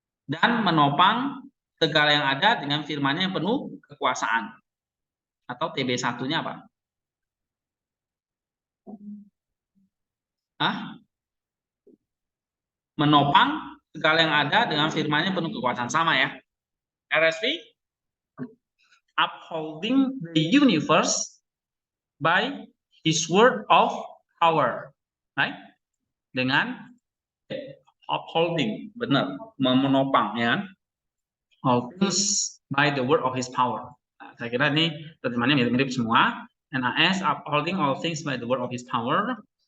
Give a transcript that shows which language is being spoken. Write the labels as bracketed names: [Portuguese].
[Indonesian] Dan menopang segala yang ada dengan firman-Nya yang penuh kekuasaan. Atau TB1-nya apa? Menopang segala yang ada dengan firman-Nya penuh kekuasaan. Sama ya. [English] RSV, upholding the universe by His word of power. Right? [Indonesian] Dengan upholding, benar, menopang ya. [English] All things by the word of His power. [Indonesian] Nah, saya kira ini terjemahannya mirip-mirip semua. [English] NAS upholding all things by the word of His power.